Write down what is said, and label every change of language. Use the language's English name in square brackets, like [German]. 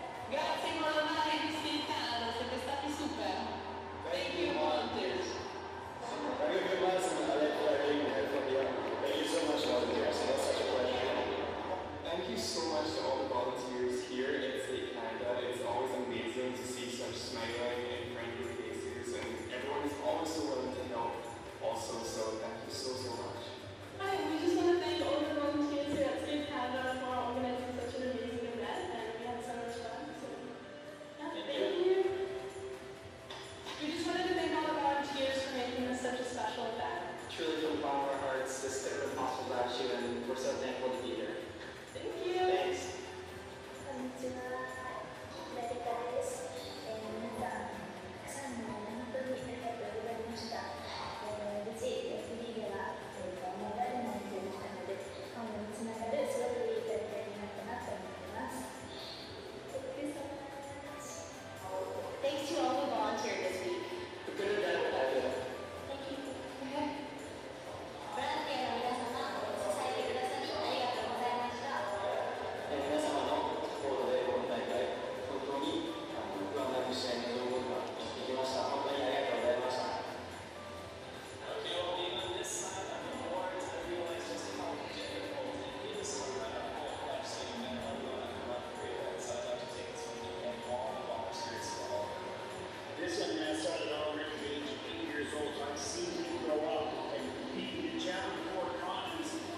[Italian] Grazie con la mano di Skate Canada, siete stati super. [English] Thank you, volunteers. Very good lesson. I like learning from you. Thank you so much, volunteers. It was such a pleasure. Thank you so much to all the volunteers here in Skate Canada. It's always amazing to see such smiling and friendly faces, and everyone is always so willing to help also, so thank you so much. Hi, we just want to thank all the volunteers here at Skate Canada for organizing such an amazing event, and we had so much fun. So, yeah, thank you. We just wanted to thank all the volunteers for making this such a special event. Truly from the bottom of our hearts, this could have been possible without you, and we're so thankful to be here. Thank you. [Japanese] 皆さん、たくさんの本当にありがとうございました。無事、フリーではメダルもいただいたので、今後につながるすごくいい大会になったなと思っています。 [English] Thank you so much. Thanks to all who volunteered this week. We couldn't have done it without you. Thank you. [Japanese] ボランティアの皆様、支えてくださりありがとうございました。皆様のサポートで今大会、本当に不安なく試合に臨むことができました。本当にありがとうございました。 [English] Okay, well, being on this side of the board, I realize just how difficult it is to run a whole life skating event, let alone a run free event. So I'd like to take this one to thank all the volunteers for all of it. This one started already at the age of 8 years old, so I've seen him grow up and compete and challenge four continents.